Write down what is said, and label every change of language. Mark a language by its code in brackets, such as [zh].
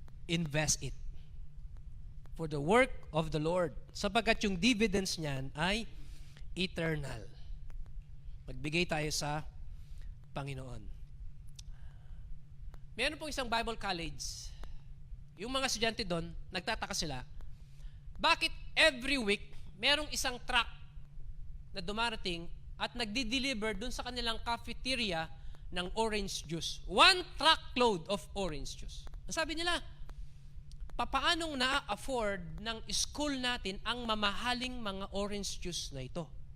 [en] Invest it for the work of the Lord. [tl] Sapagkat yung dividends niyan ay eternal. Magbigay tayo sa Panginoon. Meron pong isang Bible college. Yung mga estudyante doon, nagtataka sila, bakit every week merong isang truck na dumarating at nagdi-deliver doon sa kanilang cafeteria ng orange juice. [en] 1 truckload of orange juice. [tl] Sabi nila, papaanong na-afford ng school natin ang mamahaling mga orange juice na ito?